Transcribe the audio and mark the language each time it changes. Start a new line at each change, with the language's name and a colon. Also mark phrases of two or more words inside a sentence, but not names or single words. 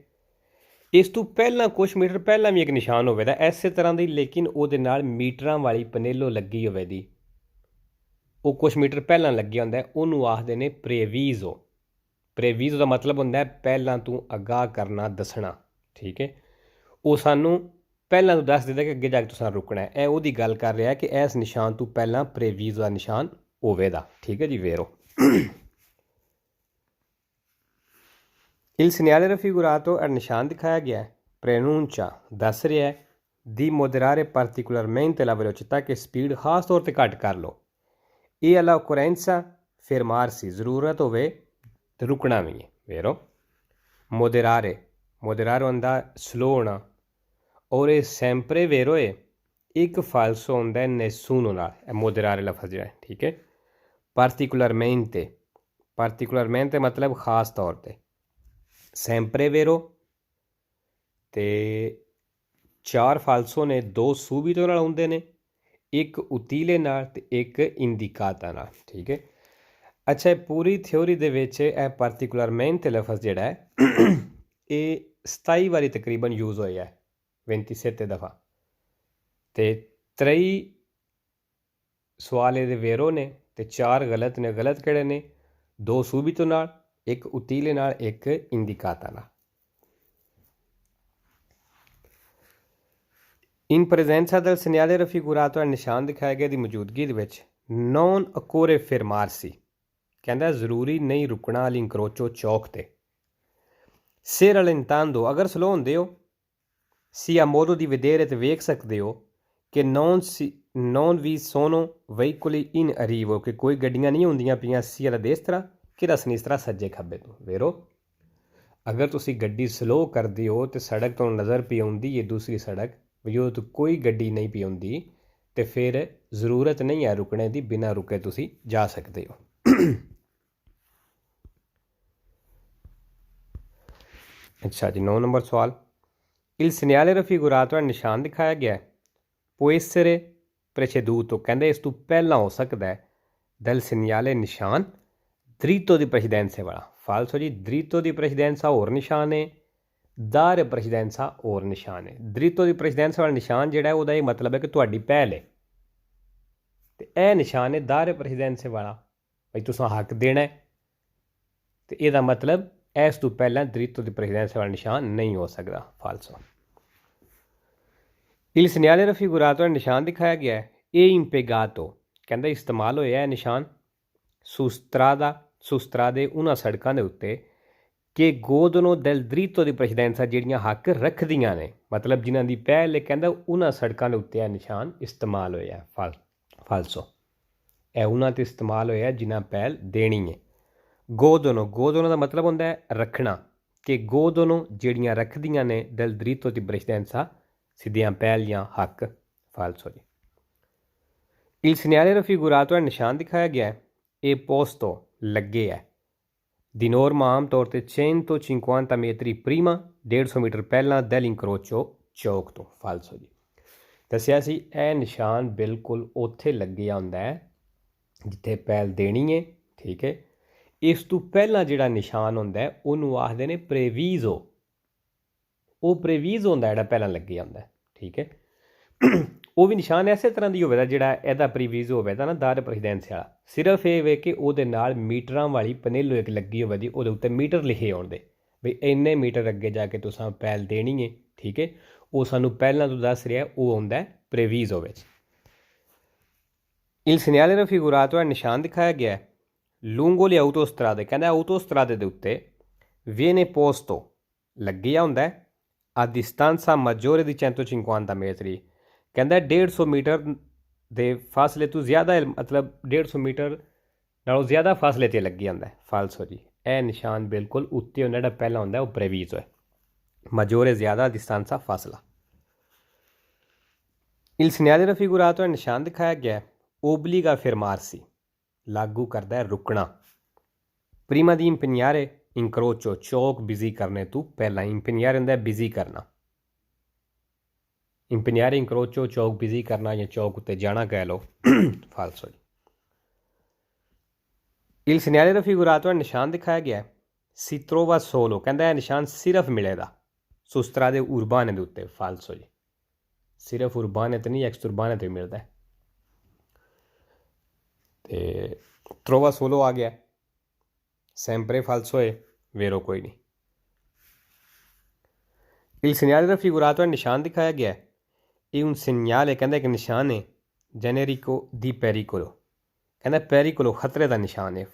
Punjabi: ਇਸ ਤੋਂ ਪਹਿਲਾਂ ਕੁਛ ਮੀਟਰ ਪਹਿਲਾਂ ਵੀ ਇੱਕ ਨਿਸ਼ਾਨ ਹੋਵੇਗਾ ਇਸੇ ਤਰ੍ਹਾਂ ਦੀ, ਲੇਕਿਨ ਉਹਦੇ ਨਾਲ ਮੀਟਰਾਂ ਵਾਲੀ ਪਨੇਲੋ ਲੱਗੀ ਹੋਵੇਗੀ, ਉਹ ਕੁਛ ਮੀਟਰ ਪਹਿਲਾਂ ਲੱਗਿਆ ਹੁੰਦਾ, ਉਹਨੂੰ ਆਖਦੇ ਨੇ ਪ੍ਰੇਵੀਜ਼ੋ। ਪ੍ਰੇਵੀਜ਼ੋ ਦਾ ਮਤਲਬ ਹੁੰਦਾ ਪਹਿਲਾਂ ਤੂੰ ਅਗਾਹ ਕਰਨਾ, ਦੱਸਣਾ, ਠੀਕ ਹੈ। ਉਹ ਸਾਨੂੰ ਪਹਿਲਾਂ ਤੋਂ ਦੱਸ ਦਿੰਦਾ ਕਿ ਅੱਗੇ ਜਾ ਕੇ ਤੁਸੀਂ ਰੁਕਣਾ ਹੈ। ਇਹ ਉਹਦੀ ਗੱਲ ਕਰ ਰਿਹਾ ਕਿ ਇਸ ਨਿਸ਼ਾਨ ਤੋਂ ਪਹਿਲਾਂ ਪ੍ਰੇਵੀਜ਼ੋ ਦਾ ਨਿਸ਼ਾਨ ਹੋਵੇਗਾ, ਠੀਕ ਹੈ ਜੀ।
Italian: ਵੇਰੋ il segnale raffigurato è
Punjabi: ਨਿਸ਼ਾਨ ਦਿਖਾਇਆ ਗਿਆ ਹੈ,
Italian: preannuncia
Punjabi: ਦੱਸ ਰਿਹਾ ਹੈ
Italian: di moderare particolarmente la velocità,
Punjabi: ਕਿ ਸਪੀਡ ਖਾਸ ਤੌਰ 'ਤੇ ਘੱਟ ਕਰ ਲਓ, ਇਹ
Italian: all'occorrenza fermarsi,
Punjabi: ਜ਼ਰੂਰਤ ਹੋਵੇ ਤੇ ਰੁਕਣਾ ਵੀ ਹੈ, ਵੇਰੋ।
Italian: moderare, moderare
Punjabi: ਹੁੰਦਾ ਸਲੋ ਹੋਣਾ, ਔਰ ਇਹ
Italian: sempre vero
Punjabi: ਹੈ, ਇੱਕ ਫਾਲਸੋ ਹੁੰਦਾ nessuno ਨਾਲ, ਇਹ moderare ਲਫ਼ਜ਼ ਜਿਹੜਾ ਹੈ, ਠੀਕ ਹੈ।
Italian: particolarmente, particolarmente
Punjabi: ਮਤਲਬ ਖਾਸ ਤੌਰ 'ਤੇ,
Italian: sempre vero
Punjabi: ਅਤੇ 4 ਫਾਲਸੋ ਨੇ, 2 subito ਨਾਲ ਹੁੰਦੇ ਨੇ, ਇੱਕ utile ਨਾਲ ਅਤੇ ਇੱਕ indicata ਨਾਲ, ਠੀਕ ਹੈ। ਅੱਛਾ, ਪੂਰੀ ਥਿਊਰੀ ਦੇ ਵਿੱਚ ਇਹ particolarmente ਲਫ਼ਜ਼ ਜਿਹੜਾ ਹੈ ਇਹ 27 ਵਾਰੀ ਤਕਰੀਬਨ ਯੂਜ਼ ਹੋਇਆ ਹੈ, 27 ਦਫਾ, ਅਤੇ 23 ਸਵਾਲ ਇਹਦੇ ਵੇਰੋ ਨੇ ਅਤੇ 4 ਗਲਤ ਨੇ। ਗਲਤ ਕਿਹੜੇ ਨੇ? 2 subito ਨਾਲ, ਇੱਕ utile ਨਾਲ, ਇੱਕ indicata ਨਾਲ।
Italian: in presenza del segnale raffigurato,
Punjabi: ਨਿਸ਼ਾਨ ਦਿਖਾਇਆ ਗਿਆ ਦੀ ਮੌਜੂਦਗੀ ਦੇ ਵਿੱਚ,
Italian: non occorre fermarsi,
Punjabi: ਕਹਿੰਦਾ ਜ਼ਰੂਰੀ ਨਹੀਂ ਰੁਕਣਾ, all'incrocio ਚੌਕ 'ਤੇ,
Italian: se rallentando,
Punjabi: ਅਗਰ ਸਲੋ ਹੁੰਦੇ ਹੋ,
Italian: si ha modo di vedere,
Punjabi: ਤੇ ਵੇਖ ਸਕਦੇ ਹੋ ਕਿ
Italian: non vi sono veicoli in arrivo,
Punjabi: ਕਿ ਕੋਈ ਗੱਡੀਆਂ ਨਹੀਂ ਹੁੰਦੀਆਂ ਪਈਆਂ
Italian: sia alla destra che alla sinistra,
Punjabi: ਸੱਜੇ ਖੱਬੇ ਤੋਂ, ਵੇਰੋ। ਅਗਰ ਤੁਸੀਂ ਗੱਡੀ ਸਲੋ ਕਰਦੇ ਹੋ ਅਤੇ ਸੜਕ ਤੋਂ ਨਜ਼ਰ ਪਈ ਆਉਂਦੀ ਹੈ ਦੂਸਰੀ ਸੜਕ, ਜਦੋਂ ਤੋਂ ਕੋਈ ਗੱਡੀ ਨਹੀਂ ਪਈ ਆਉਂਦੀ, ਅਤੇ ਫਿਰ ਜ਼ਰੂਰਤ ਨਹੀਂ ਹੈ ਰੁਕਣੇ ਦੀ, ਬਿਨਾਂ ਰੁਕੇ ਤੁਸੀਂ ਜਾ ਸਕਦੇ ਹੋ। ਅੱਛਾ ਜੀ, 9 ਨੰਬਰ ਸਵਾਲ,
Italian: il segnale raffigurato
Punjabi: ਹੈ ਨਿਸ਼ਾਨ ਦਿਖਾਇਆ ਗਿਆ ਹੈ,
Italian: può essere preceduto,
Punjabi: ਕਹਿੰਦੇ ਇਸ ਤੋਂ ਪਹਿਲਾਂ ਹੋ ਸਕਦਾ ਹੈ,
Italian: del segnale ਨਿਸ਼ਾਨ, dritto di precedenza ਵਾਲਾ, ਫਾਲਸੋ ਜੀ। dritto di precedenza
Punjabi: ਹੋਰ ਨਿਸ਼ਾਨ ਹੈ,
Italian: dare precedenza
Punjabi: ਹੋਰ ਨਿਸ਼ਾਨ ਹੈ।
Italian: dritto di precedenza
Punjabi: ਵਾਲਾ ਨਿਸ਼ਾਨ ਜਿਹੜਾ ਉਹਦਾ ਇਹ ਮਤਲਬ ਹੈ ਕਿ ਤੁਹਾਡੀ ਪਹਿਲ ਹੈ, ਅਤੇ ਇਹ ਨਿਸ਼ਾਨ ਹੈ
Italian: dare precedenza
Punjabi: ਵਾਲਾ, ਬਈ ਤੁਸੀਂ ਹੱਕ ਦੇਣਾ ਹੈ, ਅਤੇ ਇਹਦਾ ਮਤਲਬ ਇਸ ਤੋਂ ਪਹਿਲਾਂ
Italian: dritto di precedenza
Punjabi: ਵਾਲਾ ਨਿਸ਼ਾਨ ਨਹੀਂ ਹੋ ਸਕਦਾ, ਫਾਲਸੋ।
Italian: il segnale raffigurato
Punjabi: ਨਿਸ਼ਾਨ ਦਿਖਾਇਆ ਗਿਆ ਹੈ, ਇਹ impiegato, ਕਹਿੰਦਾ ਇਸਤੇਮਾਲ ਹੋਇਆ ਹੈ ਨਿਸ਼ਾਨ,
Italian: su strade
Punjabi: ਉਹਨਾਂ ਸੜਕਾਂ ਦੇ ਉੱਤੇ, ਕਿ
Italian: godono del diritto di precedenza,
Punjabi: ਜਿਹੜੀਆਂ ਹੱਕ ਰੱਖਦੀਆਂ ਨੇ, ਮਤਲਬ ਜਿਨ੍ਹਾਂ ਦੀ ਪਹਿਲ ਹੈ, ਕਹਿੰਦਾ ਉਹਨਾਂ ਸੜਕਾਂ ਦੇ ਉੱਤੇ ਇਹ ਨਿਸ਼ਾਨ ਇਸਤੇਮਾਲ ਹੋਇਆ, ਫਾਲਸੋ। ਇਹ ਉਹਨਾਂ 'ਤੇ ਇਸਤੇਮਾਲ ਹੋਇਆ ਜਿਨ੍ਹਾਂ ਪਹਿਲ ਦੇਣੀ ਹੈ। godono ਦਾ ਮਤਲਬ ਹੁੰਦਾ ਹੈ ਰੱਖਣਾ, ਕਿ godono ਜਿਹੜੀਆਂ ਰੱਖਦੀਆਂ ਨੇ
Italian: del diritto di precedenza,
Punjabi: ਸਿੱਧੀਆਂ ਪਹਿਲ ਜਾਂ ਹੱਕ, ਫਾਲਸੋ ਜੀ।
Italian: il segnale raffigurato
Punjabi: ਹੈ ਨਿਸ਼ਾਨ ਦਿਖਾਇਆ ਗਿਆ ਹੈ, ਇਹ posto ਲੱਗੇ ਹੈ, ਦੀ norma ਆਮ ਤੌਰ 'ਤੇ
Italian: 150 metri prima,
Punjabi: 150 ਮੀਟਰ ਪਹਿਲਾਂ, dell'incrocio ਚੌਕ ਤੋਂ, ਫਾਲਸੋ ਜੀ। ਦੱਸਿਆ ਸੀ ਇਹ ਨਿਸ਼ਾਨ ਬਿਲਕੁਲ ਉੱਥੇ ਲੱਗਿਆ ਹੁੰਦਾ ਹੈ ਜਿੱਥੇ ਪਹਿਲ ਦੇਣੀ ਹੈ, ਠੀਕ ਹੈ। ਇਸ ਤੋਂ ਪਹਿਲਾਂ ਜਿਹੜਾ ਨਿਸ਼ਾਨ ਹੁੰਦਾ ਹੈ ਉਹਨੂੰ ਆਖਦੇ ਨੇ ਪ੍ਰੇਵੀਜ਼ੋ, ਉਹ ਪ੍ਰੇਵੀਜ਼ੋ ਹੁੰਦਾ ਜਿਹੜਾ ਪਹਿਲਾਂ ਲੱਗਿਆ ਹੁੰਦਾ, ਠੀਕ ਹੈ। ਉਹ ਵੀ ਨਿਸ਼ਾਨ ਇਸੇ ਤਰ੍ਹਾਂ ਦੀ ਹੋਵੇਗਾ ਜਿਹੜਾ ਇਹਦਾ ਪ੍ਰੀਵਿਊਜ਼ ਹੋਵੇਗਾ ਨਾ
Italian: dare precedenza
Punjabi: ਵਾਲਾ। ਸਿਰਫ ਇਹ ਵੇ ਕਿ ਉਹਦੇ ਨਾਲ ਮੀਟਰਾਂ ਵਾਲੀ ਪਨੇਲੋ ਇੱਕ ਲੱਗੀ ਹੋਵੇ ਦੀ, ਉਹਦੇ ਉੱਤੇ ਮੀਟਰ ਲਿਖੇ ਆਉਣ ਦੇ ਵੀ ਇੰਨੇ ਮੀਟਰ ਅੱਗੇ ਜਾ ਕੇ ਤੁਸੀਂ ਪਹਿਲ ਦੇਣੀ ਹੈ। ਠੀਕ ਹੈ, ਉਹ ਸਾਨੂੰ ਪਹਿਲਾਂ ਤੋਂ ਦੱਸ ਰਿਹਾ, ਉਹ ਆਉਂਦਾ ਪ੍ਰੀਵਿਊਜ਼ ਵਿੱਚ।
Italian: Il segnale raffigurato è
Punjabi: ਨਿਸ਼ਾਨ ਦਿਖਾਇਆ ਗਿਆ ਹੈ
Italian: lungo le autostrade, ਕਹਿੰਦਾ autostrade
Punjabi: ਦੇ ਉੱਤੇ
Italian: viene posto
Punjabi: ਲੱਗਿਆ ਹੁੰਦਾ ਹੈ
Italian: a distanza maggiore di 150 metri,
Punjabi: ਕਹਿੰਦਾ 150 ਮੀਟਰ ਦੇ ਫਾਸਲੇ ਤੋਂ ਜ਼ਿਆਦਾ, ਮਤਲਬ 150 ਮੀਟਰ ਨਾਲੋਂ ਜ਼ਿਆਦਾ ਫਾਸਲੇ 'ਤੇ ਲੱਗਿਆ ਹੁੰਦਾ। ਫਾਲਸੋ ਜੀ, ਇਹ ਨਿਸ਼ਾਨ ਬਿਲਕੁਲ ਉੱਤੇ ਹੁੰਦਾ, ਜਿਹੜਾ ਪਹਿਲਾਂ ਹੁੰਦਾ ਉਹ ਪ੍ਰੇਵੀਜ਼ ਹੈ।
Italian: maggiore ਜ਼ਿਆਦਾ, distanza ਫਾਸਲਾ। Il segnale raffigurato è
Punjabi: ਨਿਸ਼ਾਨ ਦਿਖਾਇਆ ਗਿਆ
Italian: obbliga a fermarsi,
Punjabi: ਲਾਗੂ ਕਰਦਾ ਹੈ ਰੁਕਣਾ।
Italian: prima di impegnare incrocio,
Punjabi: ਚੌਕ ਬਿਜ਼ੀ ਕਰਨੇ ਤੋਂ ਪਹਿਲਾਂ। impegnare ਹੁੰਦਾ ਬਿਜ਼ੀ ਕਰਨਾ।
Italian: impegnare incrocio,
Punjabi: ਚੌਕ ਬਿਜ਼ੀ ਕਰਨਾ ਜਾਂ ਚੌਕ ਉੱਤੇ ਜਾਣਾ ਕਹਿ ਲਓ।
Italian: ਫਾਲਸੋ ਜੀ। il segnale raffigurato è
Punjabi: ਨਿਸ਼ਾਨ ਦਿਖਾਇਆ ਗਿਆ
Italian: si trova solo,
Punjabi: ਕਹਿੰਦਾ ਇਹ ਨਿਸ਼ਾਨ ਸਿਰਫ ਮਿਲੇਗਾ ਸੁਸਤਰਾ ਦੇ ਉਰਬਾਨੇ ਦੇ ਉੱਤੇ। ਫਾਲਸੋ ਜੀ, ਸਿਰਫ ਉਰਬਾਨੇ 'ਤੇ ਨਹੀਂ, ਐਕਸਟੁਰਬਾਨੇ 'ਤੇ ਮਿਲਦਾ। ਤੇ
Italian: trova solo
Punjabi: ਆ ਗਿਆ,
Italian: sempre falso
Punjabi: ਹੈ, vero ਕੋਈ ਨਹੀਂ।
Italian: il segnale raffigurato è
Punjabi: ਨਿਸ਼ਾਨ ਦਿਖਾਇਆ ਗਿਆ ਇਹ
Italian: un segnale,
Punjabi: ਕਹਿੰਦਾ ਇੱਕ ਨਿਸ਼ਾਨ ਹੈ
Italian: generico di pericolo,
Punjabi: ਕਹਿੰਦਾ pericolo ਖਤਰੇ ਦਾ ਨਿਸ਼ਾਨ ਹੈ।